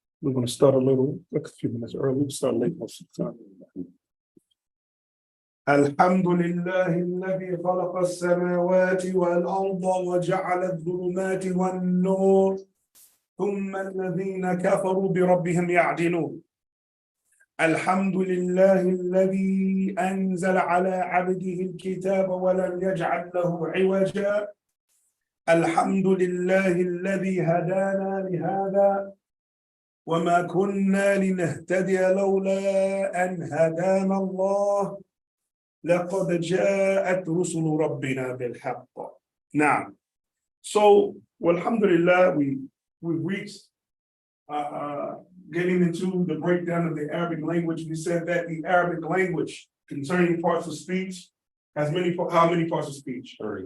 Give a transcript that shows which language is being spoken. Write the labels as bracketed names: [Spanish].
[English] We're gonna start like a few minutes early. We start late most of the time. [Arabic] الحمد لله الذي خلق السماوات والأرض وجعل الظلمات والنور ثم الذين كفروا بربهم يعدلون. الحمد لله الذي أنزل على عبده الكتاب ولم يجعل له عوجا. الحمد لله الذي هدانا لهذا وما كنا لنهتدي لولا أن هدانا الله لقد جاءت رسل ربنا بالحق. نعم. [English] So, alhamdulillah, we've reached getting into the breakdown of the Arabic language. We said that the Arabic language concerning parts of speech has how many parts of speech?